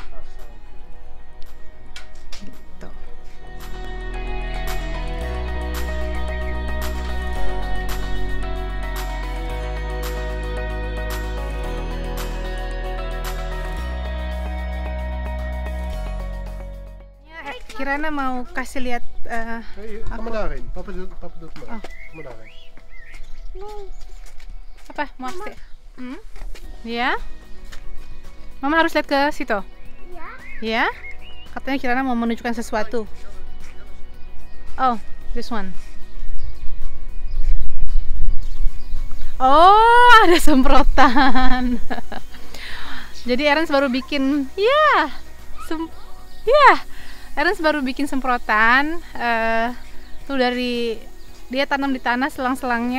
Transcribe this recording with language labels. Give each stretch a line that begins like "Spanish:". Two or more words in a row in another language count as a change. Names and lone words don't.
Indonesian: Gitu. Kirana mau kasih lihat
Dutch: Kom maar daarin. Papa doet het maar. Oh. Kom maar daarin.
Indonesian: Apa? Mau kasih? Ya? Mama harus lihat ke situ. Ya? Katanya Kirana mau menunjukkan sesuatu.
English: Oh, this one.
Indonesian: Oh, ada semprotan. Jadi Ernst baru bikin, Ernst baru bikin semprotan. Tuh dari dia tanam di tanah selang-selangnya.